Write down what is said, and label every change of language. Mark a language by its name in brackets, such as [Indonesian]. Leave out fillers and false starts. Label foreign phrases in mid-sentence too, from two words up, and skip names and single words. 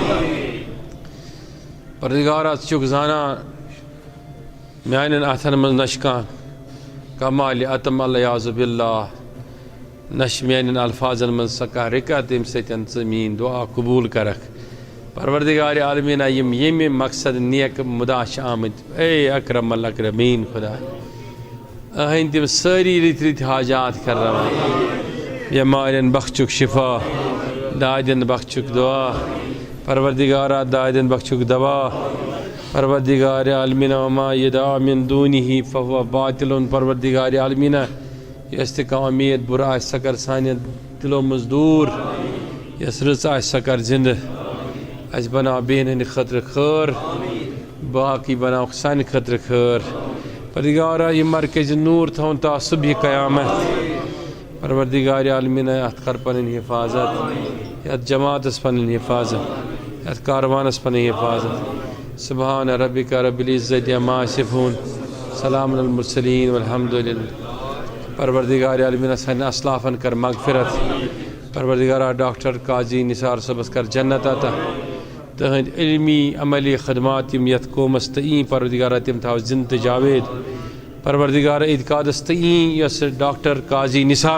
[Kashmiri] پروردگارا ژٕ چھُکھ زانان میانٮ۪ن اتھن منٛز نہ چھُ کانٛہہ کمالِ عتم [Arabic] العیاذ باللہ [Kashmiri] نہ چھِ میانٮ۪ن الفاظن منٛز سۄ کانٛہہ رِکت ییٚمہِ سۭتۍ ژٕ میٲنۍ دعا قبوٗل کرکھ پروردگار عالمینا یم ییٚمہِ مقصد نیک مُدا چھِ آمٕتۍ اے [Arabic] اکرم الاکرمیٖن [Kashmiri] خدا أہنٛدۍ تِم سٲری رٕتۍ رٕتۍ حاجات کرناوان بٮ۪مارٮ۪ن بخچُک شفا دادٮ۪ن بخچُک دعا پروردگارا دادٮ۪ن بخچُک دوا پروردگار عالمینا [Arabic] وما یدعا من دونہ فہو باطل [Kashmiri] پروردگار عالمینا یۄس تہِ کانٛہہ اُمید بُرٕ آسہِ سۄ کر سانٮ۪ن دِلو منٛز دوٗر یۄس رٕژ آسہِ سۄ کر زندٕ اَسہِ بناو بیٚیَن ہٕنٛدِ خٲطرٕ خٲر باقٕے بناوکھ سانہِ خٲطرٕ خٲر پروردگارا یہِ مرکزِ نوٗر تھاوُن تا صبحِ قیامت پروردگار عالمینا اتھ کر پنٕنۍ حفاظت یتھ جماعتس پنٕنۍ حفاظت یتھ کاروانس پنٕنۍ حفاظت [Arabic] سبحان ربک رب العزت عما یصفون سلام علی المرسلین والحمدللہ [Kashmiri] پروردگار عالمینا سانٮ۪ن اسلافن کر مغفرت پروردگارا ڈاکٹر قاضی نثار صٲبس کر جنت عطا تہنٛدۍ علمی عملی خدمات یم یتھ قومس تہٕ یی پروردگارا تِم تھاو زندٕ تہٕ جاوید پروردگارا اعتقادس تہٕ یی یۄس ڈاکٹر قاضی نثار